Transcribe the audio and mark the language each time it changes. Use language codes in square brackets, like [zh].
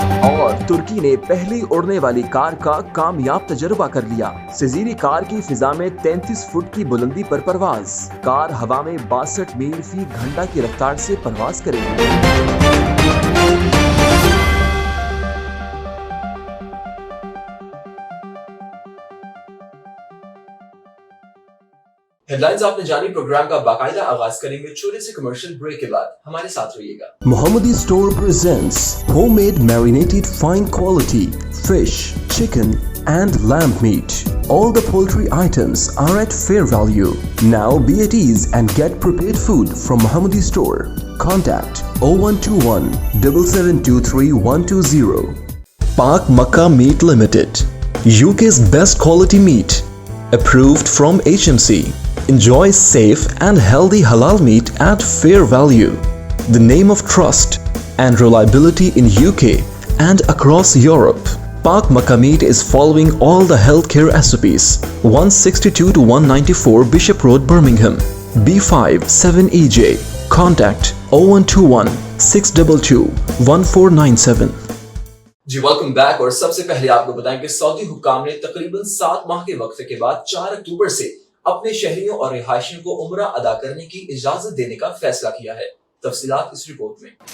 [ur] اور ترکی نے پہلی اڑنے والی کار کا کامیاب تجربہ کر لیا۔ سزیری کار کی فضا میں 33 فٹ کی بلندی پر پرواز۔ کار ہوا میں 62 میل فی گھنٹہ کی رفتار سے پرواز کرے گی۔ ہیڈ لائنز آپ نے جانی۔ پروگرام کا باقاعدہ آغاز کریں گے چھوٹے سے کمرشل بریک کے بعد۔ ہمارے ساتھ رہیے گا۔ [en] Mohammadi Store presents homemade marinated fine quality fish, chicken and lamb meat. All the poultry items are at fair value. Now be at ease and get prepared food from Mohammadi Store. Contact 0121 7723 120. Pak Makkah Meat Limited, UK's best quality meat, approved from HMC. Enjoy safe and healthy halal meat at fair value. The name of trust and reliability in UK and across Europe. Pak Makkah Meat is following all the healthcare SOPs. 162 to 194 Bishop Road, Birmingham, B5 7EJ. Contact 0121 622 1497. [ur] جی welcome back. اور سب سے پہلے آپ کو بتائیں کہ سعودی حکام نے تقریباً 7 ماہ کے وقفے کے بعد 4 اکتوبر سے اپنے شہریوں اور رہائشیوں کو عمرہ ادا کرنے کی اجازت دینے کا فیصلہ کیا ہے۔ تفصیلات اس رپورٹ میں۔